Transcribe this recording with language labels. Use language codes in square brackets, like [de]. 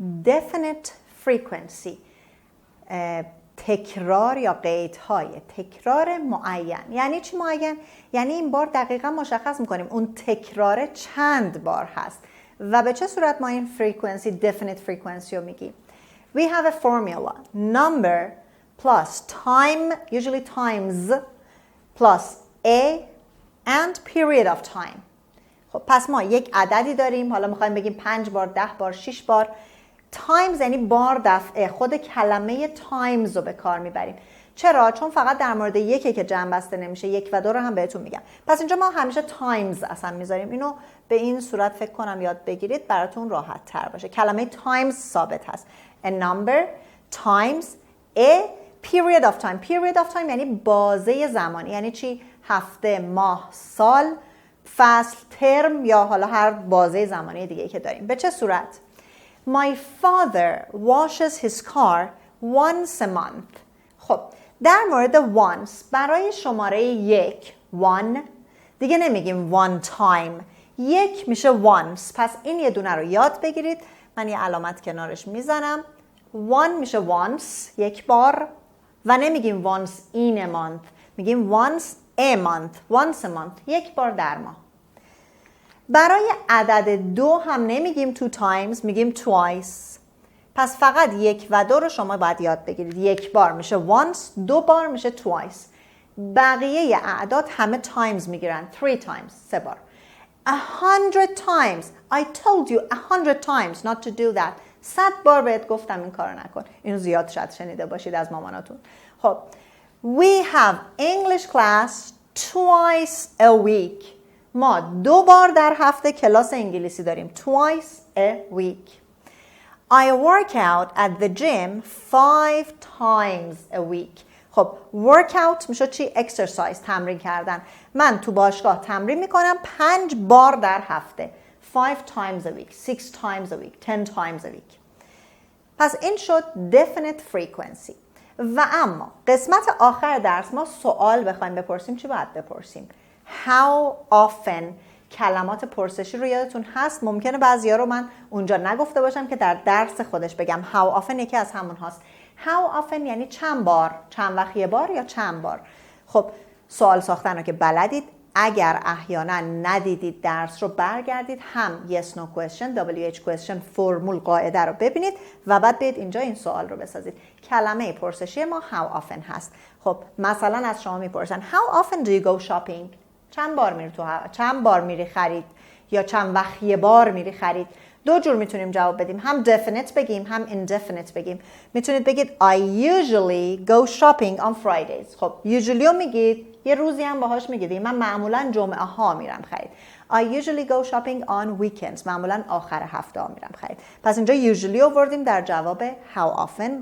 [fa] Definite frequency تکرار یا قیدهای تکرار معین. یعنی چی معین؟ یعنی این بار دقیقا مشخص میکنیم اون تکرار چند بار هست و به چه صورت ما این frequency definite frequency رو میگیم. [en] We have a formula number plus time, usually times plus a and period of time. [fa] خب پس ما یک عددی داریم، حالا میخوایم بگیم 5 بار 10 بار 6 بار. times یعنی بار دفعه، خود کلمه times رو به کار میبریم. چرا؟ چون فقط در مورد یکی که جمع بسته نمیشه، 1 و 2 رو هم بهتون میگم. پس اینجا ما همیشه تایمز اصلا میذاریم. اینو به این صورت فکر کنم یاد بگیرید براتون راحت تر باشه. کلمه تایمز ثابت هست. [en] A number times a period of time. [fa] Period of time یعنی بازه زمانی. یعنی چی؟ هفته، ماه، سال، فصل، ترم یا حالا هر بازه زمانی دیگه که داریم. به چه صورت؟ [en] My father washes his car once a month. [fa] خب در مورد once برای شماره 1 one دیگه نمیگیم one time. 1 میشه once. پس این یه دونه رو یاد بگیرید. من یه علامت کنارش میزنم. one میشه once 1 بار و نمیگیم once in a month. میگیم once a month. [en] Once a month [fa] 1 بار در ماه. برای عدد 2 هم نمیگیم two times، میگیم twice. پس فقط 1 و 2 رو شما باید یاد بگیرید. 1 بار میشه once، 2 بار میشه twice. بقیه اعداد همه times میگیرن. 3 times 3 بار. [en] 100 times I told you 100 times not to do that. [fa] 100 بار بهت گفتم این کارو نکن. اینو زیاد شاید شنیده باشید از ماماناتون. [en] خب we have English class twice a week. [fa] ما 2 بار در هفته کلاس انگلیسی داریم. [en] Twice a week. I work out at the gym 5 times a week. [fa] خب work out میشه چی؟ exercise، تمرین کردن. من تو باشگاه تمرین میکنم 5 بار در هفته. [en] 5 times a week, 6 times a week, 10 times a week. [fa] پس این شد definite frequency. و اما قسمت آخر درس ما سوال بخوایم بپرسیم چی باید بپرسیم؟ How often. کلمات پرسشی رو یادتون هست؟ ممکنه بعضیا رو من اونجا نگفته باشم که در درس خودش بگم. How often یکی از همون هاست. How often یعنی چند بار، چند وقت یه بار یا چند بار. خب سوال ساختن رو که بلدید، اگر احیانا ندیدید درس رو برگردید، هم yes no question WH question فرمول قاعده رو ببینید و بعد برید اینجا این سوال رو بسازید. کلمه پرسشی ما [en] how often هست. خب مثلا از شما میپرسن how often do you go shopping؟ [fa] چند بار میری خرید یا چند وقت یه بار میری خرید؟ 2 جور میتونیم جواب بدیم. هم definite بگیم هم indefinite بگیم. میتونید بگید [en] I usually go shopping on Fridays. [fa] خب usually میگید، یه روزی هم باهاش میگید. من معمولا جمعه ها میرم خرید. [en] I usually go shopping on weekends. [fa] معمولا آخر هفته ها میرم خرید. پس اینجا usually آوردیم در جواب how often.